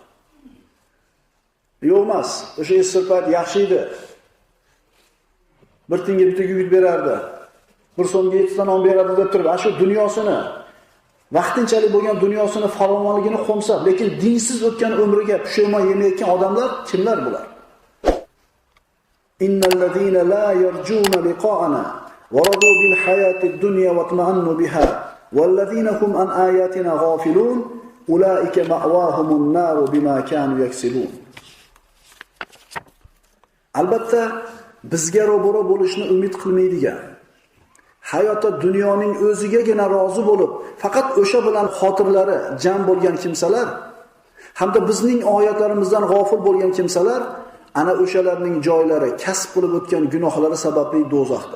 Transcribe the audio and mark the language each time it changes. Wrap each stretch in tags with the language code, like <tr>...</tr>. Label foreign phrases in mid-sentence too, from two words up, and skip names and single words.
<uz>Yo'q emas, o'sha esirpat yaxshi edi. Bir tinga bitta yigit berardi. Bir so'mga 7 ta non beradi deb turib, shu dunyosini, vaqtinchalik bo'lgan dunyosini farovonligini qo'msab, lekin dinsiz o'tgan umriga pushaymon yemayotgan odamlar kimlar bular?</uz> <ar>إن الذين لا يرجون لقاءنا ورضوا بالحياة الدنيا واطمأنوا بها والذين هم عن آياتنا غافلون أولئك مأواهم النار بما كانوا يكسبون.</ar> <uz>Albatta bizga ro'baro bo'lishni umid qilmaydigan, hayotda dunyoning o'zigagina rozi bo'lib, faqat o'sha bilan xotirlari jam bo'lgan kimsalar, hamda bizning oyatlarimizdan g'ofil bo'lgan kimsalar, ana o'shalarning joylari kasb qilib o'tgan gunohlari sababli do'zaxdir.</uz>